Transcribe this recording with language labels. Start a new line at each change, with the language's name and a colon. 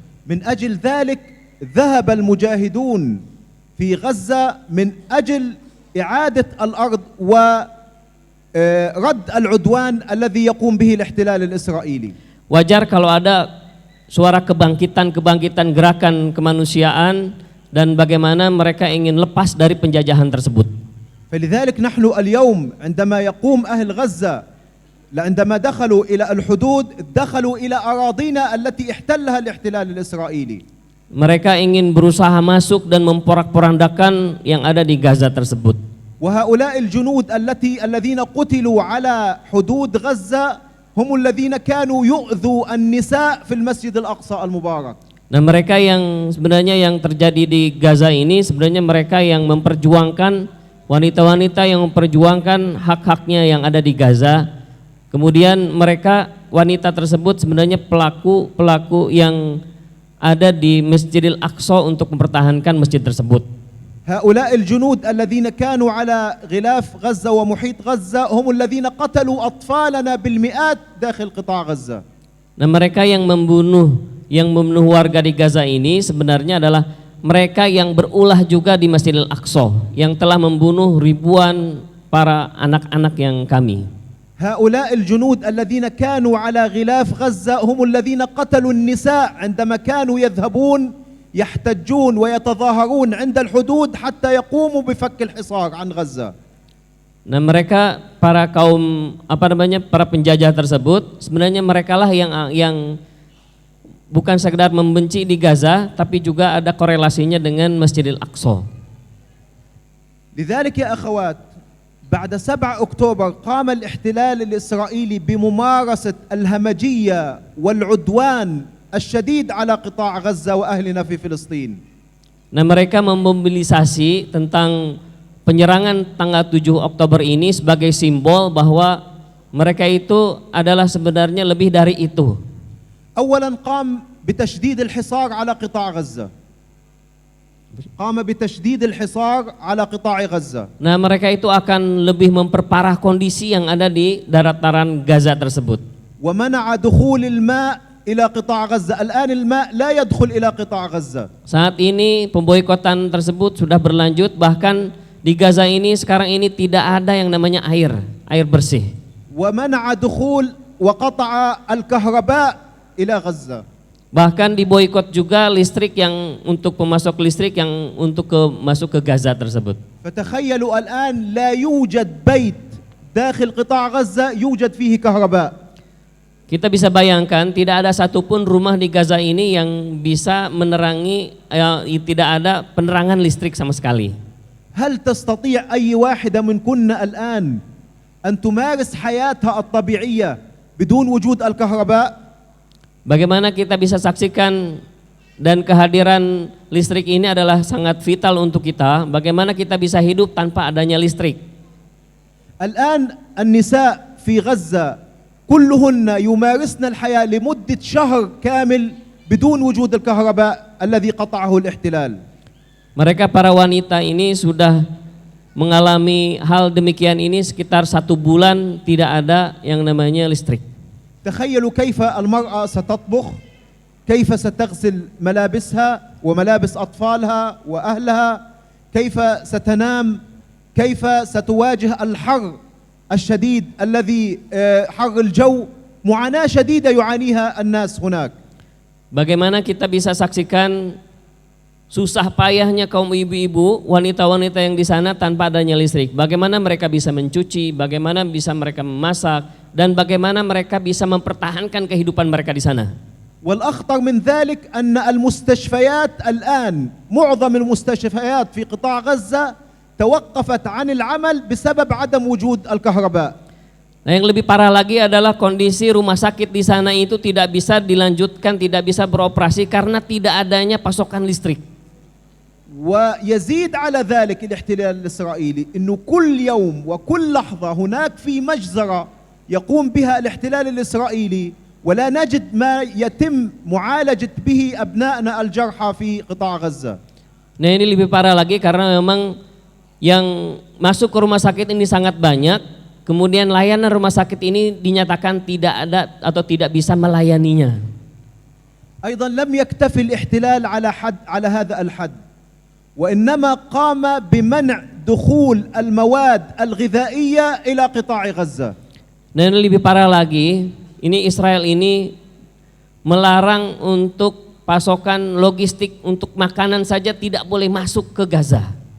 Arabic: من أجل ذلك ذهب المجاهدون في غزة من أجل إعادة الأرض ورد العدوان الذي يقوم به الاحتلال الإسرائيلي.
Indonesian: Wajar kalau ada suara kebangkitan gerakan kemanusiaan dan bagaimana mereka ingin lepas dari penjajahan tersebut.
Arabic: فلذلك نحن اليوم عندما يقوم أهل غزة عندما دخلوا إلى الحدود دخلوا إلى أراضينا التي احتلها الاحتلال الإسرائيلي.
Indonesian: Mereka ingin berusaha masuk dan memporak-porandakan yang ada di Gaza tersebut.
Arabic: وهؤلاء الجنود الذين قتلوا على حدود غزة هم الذين كانوا يؤذوا النساء في المسجد الأقصى المبارك.
Indonesian: Nah, mereka yang sebenarnya yang terjadi di Gaza ini sebenarnya mereka yang memperjuangkan wanita-wanita yang memperjuangkan hak-haknya yang ada di Gaza. Kemudian mereka wanita tersebut sebenarnya pelaku yang ada di Masjidil Aqsa untuk mempertahankan masjid tersebut.
Arabic: هؤلاء الجنود الذين كانوا على غلاف غزة ومحيط غزة هم الذين قتلوا أطفالنا بالمئات داخل قطاع غزة.
Indonesian: Nah, mereka yang membunuh warga di Gaza ini sebenarnya adalah mereka yang berulah juga di Masjidil Aqsa yang telah membunuh ribuan para anak-anak yang kami.
Arabic: هؤلاء الجنود الذين كانوا على غلاف غزة هم الذين قتلوا النساء عندما كانوا يذهبون يحتجون ويتظاهرون عند الحدود حتى يقوموا بفك الحصار عن غزة.
Indonesian: Nah, mereka para kaum para penjajah tersebut sebenarnya merekalah yang bukan sekedar membenci di Gaza tapi juga ada korelasinya dengan Masjidil Aqsa.
Arabic: لذلك يا أخوات بعد 7 أكتوبر قام الاحتلال الإسرائيلي بممارسة الهمجية والعدوان الشديد على قطاع غزة وأهلنا في فلسطين.
Indonesian: Nah, mereka memobilisasi tentang penyerangan tanggal 7 Oktober ini sebagai simbol bahwa mereka itu adalah sebenarnya lebih dari itu.
Arabic: أولا قام بتشديد الحصار على قطاع غزة. قام بتشديد الحصار على قطاع غزة.
Indonesian: Nah, mereka itu akan lebih memperparah kondisi yang ada di dataran Gaza tersebut.
Arabic: ومنع دخول الماء إلى قطاع غزة. الآن الماء لا يدخل إلى قطاع غزة.
Indonesian: Saat ini pemboikotan tersebut sudah berlanjut, bahkan di Gaza ini sekarang ini tidak ada yang namanya air bersih.
Arabic: ومنع دخول وقطع الكهرباء إلى غزة.
Indonesian: Bahkan diboikot juga listrik yang untuk pemasok listrik yang untuk masuk ke Gaza tersebut.
Arabic: فتخيلوا الآن لا يوجد بيت داخل قطاع غزة يوجد فيه كهرباء.
Indonesian: Kita bisa bayangkan tidak ada satupun rumah di Gaza ini yang bisa menerangi, tidak ada penerangan listrik sama sekali.
Arabic: هل تستطيع أي واحدة منكن الآن أن تمارس حياتها الطبيعية بدون وجود الكهرباء؟
Indonesian: Bagaimana kita bisa saksikan dan kehadiran listrik ini adalah sangat vital untuk kita. Bagaimana kita bisa hidup tanpa adanya listrik?
Arabic: الآن النساء في غزة كلهن يمارسن الحياة لمدة شهر كامل بدون وجود الكهرباء الذي قطعه الاحتلال.
Indonesian: Mereka para wanita ini sudah mengalami hal demikian ini sekitar 1 bulan tidak ada yang namanya listrik.
Arabic: تخيلوا كيف المرأة ستطبخ، كيف ستغسل ملابسها وملابس أطفالها وأهلها، كيف ستنام، كيف ستواجه الحر الشديد الذي حر الجو، معاناة شديدة يعانيها الناس هناك.
Indonesian: Bagaimana kita bisa saksikan susah payahnya kaum ibu-ibu, wanita-wanita yang di sana tanpa adanya listrik. Bagaimana mereka bisa mencuci, bagaimana bisa mereka memasak, dan bagaimana mereka bisa mempertahankan kehidupan mereka di sana.
Arabic: والأخطر من ذلك أن المستشفيات الآن، معظم المستشفيات في قطاع غزة توقفت عن العمل بسبب عدم وجود الكهرباء.
Indonesian: Nah, yang lebih parah lagi adalah kondisi rumah sakit di sana itu tidak bisa dilanjutkan, tidak bisa beroperasi karena tidak adanya pasokan listrik.
Arabic: ويزيد على ذلك الاحتلال الإسرائيلي إنه كل يوم وكل لحظة هناك في مجزرة يقوم بها الاحتلال الإسرائيلي ولا نجد ما يتم معالجة به أبنائنا الجرحى في قطاع غزة.
Indonesian: Nah, ini lebih parah lagi karena memang yang masuk ke rumah sakit ini sangat banyak. Kemudian layanan rumah sakit ini dinyatakan tidak ada atau tidak bisa melayaninya.
Arabic: أيضا لم يكتفي الاحتلال على هذا الحد، وإنما قام بمنع دخول المواد الغذائية إلى قطاع غزة.
Indonesian: Dan lebih parah lagi, ini Israel ini melarang untuk pasokan logistik untuk makanan saja tidak boleh masuk ke Gaza.